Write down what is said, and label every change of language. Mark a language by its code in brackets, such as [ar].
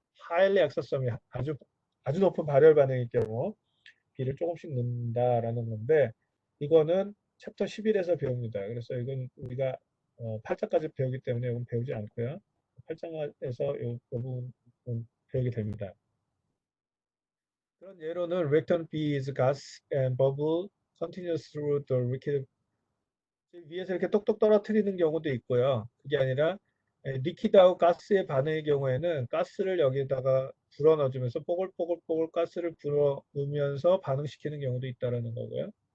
[ko] highly exothermic, 아주 높은 발열 반응일 경우 B를 조금씩 넣는다라는 건데, 이거는 챕터 11에서 배웁니다. 그래서 이건 우리가 8장까지 배우기 때문에 이건 배우지 않고요. 8장에서 이 부분 배우게 됩니다. 그런 예로는 [en] reactant B is gas and bubble continues through the liquid. [ko] 위에서 이렇게 똑똑 떨어뜨리는 경우도 있고요. 그게 아니라 리퀴드하고 가스의 반응의 경우에는 가스를 여기다가 불어 넣어주면서 뽀글뽀글 가스를 불어 넣으면서 반응시키는 경우도 있다라는 거고요.